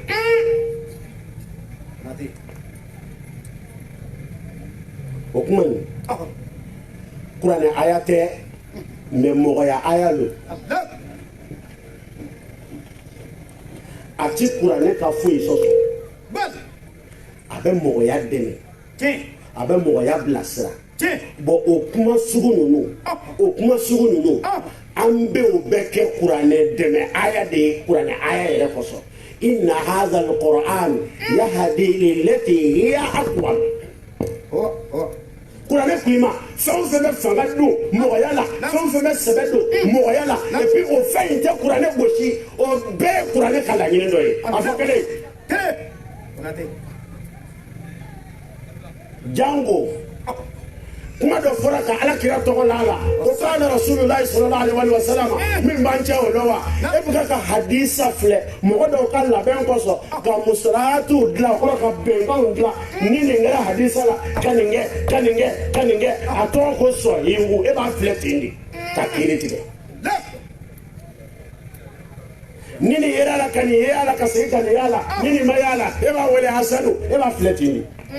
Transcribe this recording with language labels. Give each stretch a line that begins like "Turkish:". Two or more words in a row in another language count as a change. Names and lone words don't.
Bambara: o kuma in kuranɛ aya tɛ mais mɔgɔya aya lo a ti kuranɛ ka foyi sɔsɔ a bɛ mɔgɔya dɛmɛ a bɛ mɔgɔya bilasira bon o kuma sugu ninnu an bɛ o bɛɛ kɛ kuranɛ dɛmɛ aya de ye kuranɛ aya yɛrɛ kɔsɔn
Arabic: إن هذا القرآن يهدي للتي هي أقوم
Bambara: kuranɛ k'i ma fɛn o fɛn bɛ fanga don mɔgɔya la fɛn o fɛn bɛ sɛbɛ don mɔgɔya la
French: et puis
Bambara: o fɛn in tɛ kuranɛ gosi o bɛɛ ye kuranɛ ka laɲini dɔ ye a fɔ kelen jango kuma dɔ fɔra ka alakira tɔgɔ la a la o kana
Arabic: رسول الله صلى الله عليه وسلم
Bambara: min b'an cɛ o la wa e bɛ ka hadisa filɛ mɔgɔ dɔw ka labɛn kɔsɔn ka musalahatu dilan kɔrɔ ka bɛnkanw dilan ni nin kɛra hadisa la ka nin kɛ a tɔgɔ ko sɔhihu e b'a filɛ ten de ka kiiri tigɛ ni nin yera la ka nin ye a la ka segin ka nin y'a la ni nin ma y'a la e b'a wele hasanu e b'a filɛ ten de